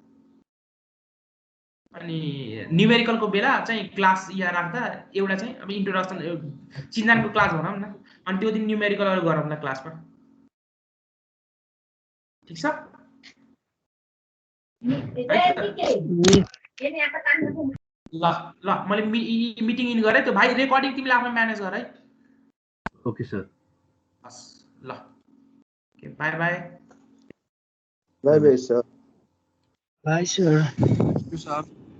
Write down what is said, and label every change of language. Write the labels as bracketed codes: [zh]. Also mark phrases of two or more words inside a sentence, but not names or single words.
[ne] अनि न्यूमेरिकलको बेला चाहिँ क्लास यहाँ राख्दा एउटा चाहिँ अब इन्ट्रोडक्सन चिन्जानको क्लास भनौँ न अनि त्यो दिन न्यूमेरिकलहरु गरौँ न क्लासमा ठीक छ ल मैले [en] meeting in [ne] गरे त्यो भाइ रेकर्डिङ तिमीले आफै म्यानेज गर है [en] okay sir [ne] ल [en] Okay, bye bye. Bye bye, sir. Bye, sir. You, sir.